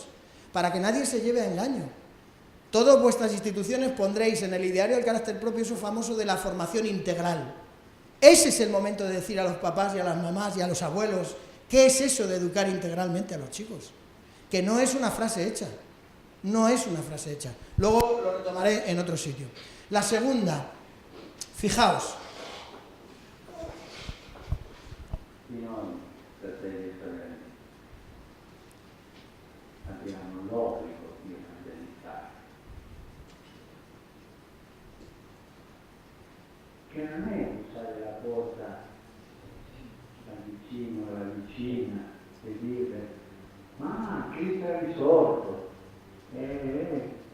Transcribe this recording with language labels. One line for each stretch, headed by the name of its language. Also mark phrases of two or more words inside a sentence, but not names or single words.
Spanish: Para que nadie se lleve a engaño. Todas vuestras instituciones pondréis en el ideario del carácter propio eso famoso de la formación integral. Ese es el momento de decir a los papás y a las mamás y a los abuelos, ¿qué es eso de educar integralmente a los chicos? Que no es una frase hecha. No es una frase hecha. Luego lo retomaré en otro sitio. La segunda, Fijaos.
Italian: Noi, fratelli e sorelle, abbiamo l'obbligo di evangelizzare, che non è usare la porta da vicino alla vicina e dire ma Cristo è risorto e